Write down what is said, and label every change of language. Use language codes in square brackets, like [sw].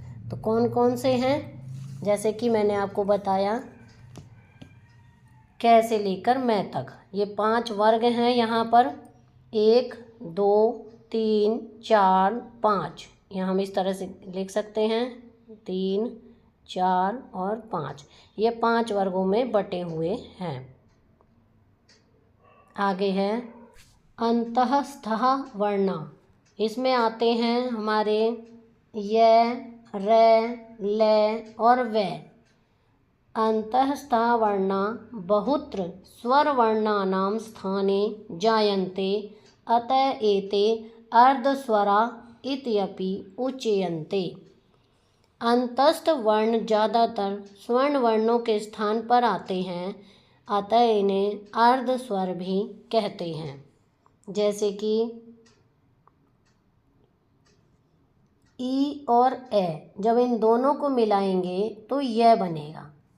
[hi] तो कौन कौन से हैं, जैसे कि मैंने आपको बताया कै से लेकर मैं तक, ये 5 वर्ग हैं यहाँ पर, 1 2 3 4 5, यहाँ हम इस तरह से लिख सकते हैं 3 4 और 5, ये 5 वर्गों में बटे हुए हैं। आगे है अंतःस्थः वर्ण, इसमें आते हैं हमारे य रै लै और वै। [sa] अंतःस्थः वर्णा बहुत्र स्वरवर्णानां स्थाने जायन्ते, अतः एते अर्धस्वरा इत्यपि उच्यन्ते। [hi] अंतस्थ वर्ण ज़्यादातर स्वर्ण वर्णों के स्थान पर आते हैं, अतः इन्हें अर्ध स्वर भी कहते हैं। जैसे कि ई और ए, जब इन दोनों को मिलाएंगे तो यह बनेगा।